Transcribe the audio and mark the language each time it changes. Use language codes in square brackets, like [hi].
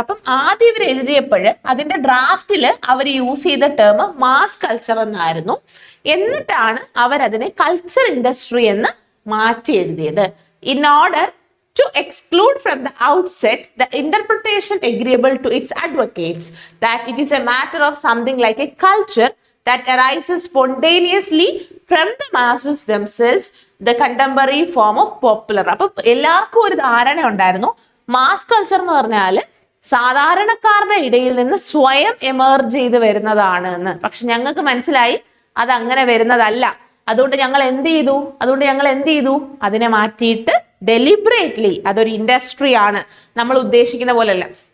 [ml] അപ്പം ആദ്യം ഇവർ എഴുതിയപ്പോൾ അതിന്റെ ഡ്രാഫ്റ്റിൽ അവർ യൂസ് ചെയ്ത ടേം മാസ് കൾച്ചർ എന്നായിരുന്നു. എന്നിട്ടാണ് അവരതിനെ കൾച്ചർ ഇൻഡസ്ട്രി എന്ന് മാറ്റി എഴുതിയത്. [en] In order to exclude from the outset the interpretation agreeable to its advocates that it is a matter of something like a culture that arises spontaneously from the masses themselves, the contemporary form of popular. [ml] അപ്പൊ എല്ലാവർക്കും ഒരു ധാരണ ഉണ്ടായിരുന്നു mass culture എന്ന് പറഞ്ഞാൽ സാധാരണക്കാരുടെ ഇടയിൽ നിന്ന് സ്വയം എമർജ് ചെയ്ത് വരുന്നതാണ് എന്ന്. പക്ഷെ ഞങ്ങൾക്ക് മനസ്സിലായി അത് അങ്ങനെ വരുന്നതല്ല. അതുകൊണ്ട് ഞങ്ങൾ എന്ത് ചെയ്തു? അതിനെ മാറ്റിയിട്ട് ഡെലിബറേറ്റ്ലി അതൊരു ഇൻഡസ്ട്രി ആണ്, നമ്മൾ ഉദ്ദേശിക്കുന്ന പോലെയല്ല.